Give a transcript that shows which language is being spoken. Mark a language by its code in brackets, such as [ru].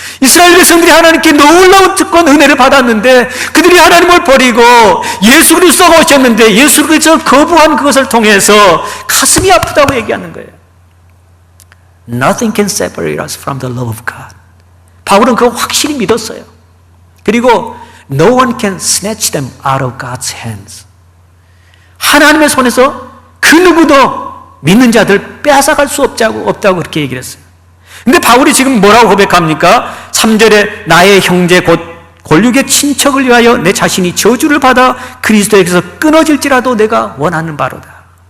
[ko] 이스라엘 백성들이 하나님께 놀라운 특권 은혜를 받았는데 그들이 하나님을 버리고 예수 그리스도가 오셨는데 예수 그리스도를 거부한 그것을 통해서 가슴이 아프다고 얘기하는 거예요. [en] Nothing can separate us from the love of God. [ko] 바울은 그거 확실히 믿었어요. 그리고 [en] No one can snatch them out of God's hands. [ko] 하나님의 손에서 그 누구도 믿는 자들 빼앗아갈 수 없다고 그렇게 얘기를 했어요. 근데 바울이 지금 뭐라고 고백합니까? 3절에 나의 형제 곧 골육의 친척을 위하여 내 자신이 저주를 받아 그리스도에게서 끊어질지라도 내가 원하는 바로다.